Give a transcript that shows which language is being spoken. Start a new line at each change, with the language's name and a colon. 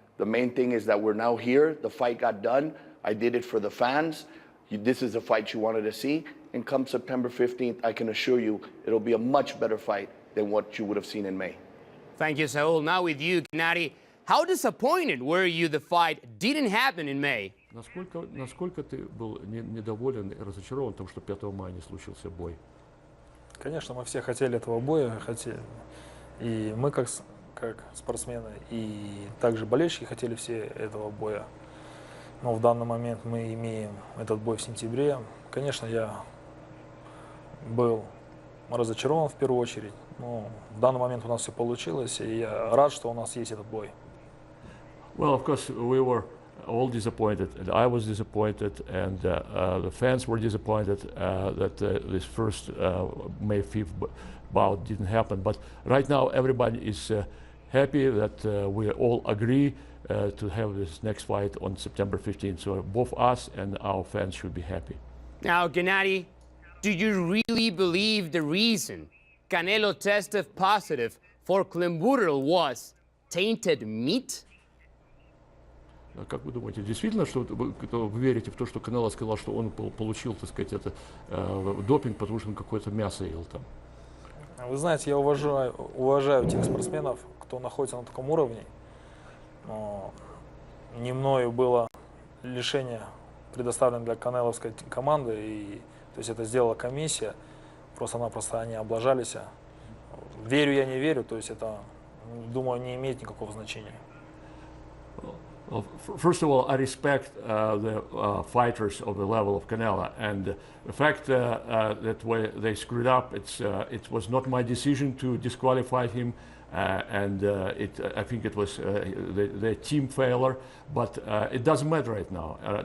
English: The main thing is that we're now here. The fight got done. I did it for the fans. This is a fight you wanted to see. And come September 15th, I can assure you it'll be a much better fight than what you would have seen in May. Thank you, Saul. Now with you, Gennady. How disappointed were you the fight didn't happen in May?
Russian: Насколько ты был недоволен и разочарован тем, что 5 мая не случился бой? Конечно, мы все хотели этого боя, и мы как спортсмены, и также болельщики хотели все этого боя. Но в данный момент мы имеем этот бой в сентябре. Конечно, я был разочарован в первую очередь, но в данный момент у нас все получилось, и я рад, что у нас есть этот бой.
English: Well, of course, we were all disappointed, and I was disappointed, and the fans were disappointed that this first May 5th bout didn't happen. But right now, everybody is happy that we all agree to have this next fight on September 15th. So both us and our fans should be happy. Now, Gennady, do you really believe the reason Canelo tested positive for clenbuterol was tainted meat?
Russian: Как вы думаете, действительно, что вы верите в то, что Канело сказал, что он получил, так сказать, это допинг, потому что он какое-то мясо ел там? Вы знаете, я уважаю тех спортсменов, кто находится на таком уровне. Но не мною было лишение предоставлено для канеловской команды, и то есть это сделала комиссия, просто-напросто они облажались. Верю я, не верю, то есть это, думаю, не имеет никакого значения.
English: Well, first of all, I respect the fighters of the level of Canelo, and the fact that they screwed up, it was not my decision to disqualify him, and I think it was the team failure, but it doesn't matter right now.